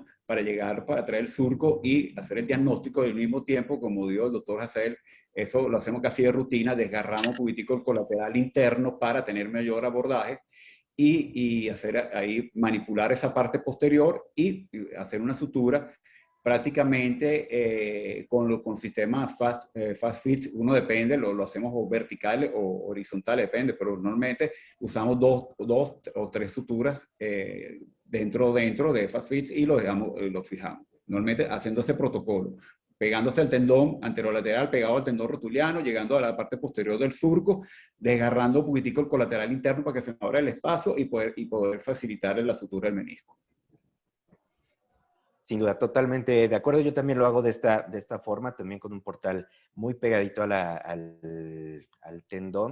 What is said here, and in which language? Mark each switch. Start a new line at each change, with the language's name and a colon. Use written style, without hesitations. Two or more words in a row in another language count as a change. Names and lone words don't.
Spanish: para llegar, para traer el surco y hacer el diagnóstico al mismo tiempo, como dijo el doctor Hazel, eso lo hacemos casi de rutina, desgarramos un poquitico el colateral interno para tener mayor abordaje y hacer ahí, manipular esa parte posterior y hacer una sutura prácticamente con sistemas fast fit, uno depende, lo hacemos o verticales o horizontales, depende, pero normalmente usamos dos o tres suturas dentro de fast fit y lo fijamos. Normalmente haciendo ese protocolo, pegándose el tendón anterolateral, pegado al tendón rotuliano, llegando a la parte posterior del surco, desgarrando un poquitico el colateral interno para que se abra el espacio y poder facilitar la sutura del menisco. Sin duda, totalmente de acuerdo. Yo también lo hago de esta forma, también con un portal muy pegadito al tendón.